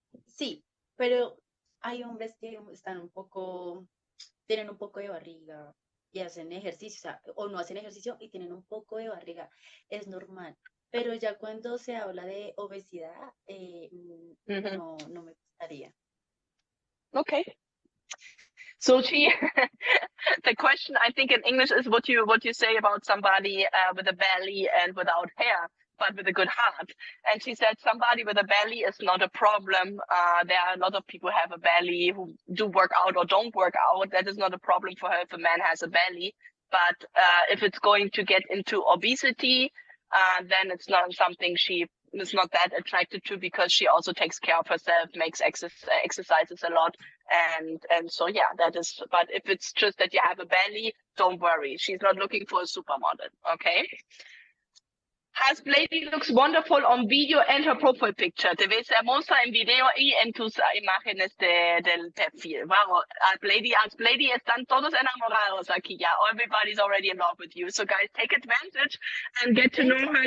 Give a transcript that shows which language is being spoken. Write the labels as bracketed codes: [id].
[es] Sí, pero hay hombres que están tienen un poco de barriga y hacen ejercicio, o sea, o no hacen ejercicio y tienen un poco de barriga. Es normal. Pero ya cuando se habla de obesidad, no me gustaría. [en] Okay. So the question I think in English is what you say about somebody with a belly and without hair, but with a good heart. And she said somebody with a belly is not a problem. There are a lot of people who have a belly who do work out or don't work out. That is not a problem for her if a man has a belly. But if it's going to get into obesity, then it's not something she is not that attracted to because she also takes care of herself, makes exercises a lot. And so, yeah, that is, but if it's just that you have a belly, don't worry. She's not looking for a supermodel, okay? Lady looks wonderful on video and her profile picture. [es] Te ves hermosa en video y en tus imágenes del perfil. Wow, Lady están todos enamorados aquí ya. [en] Everybody's already in love with you. So guys, take advantage and get to know her.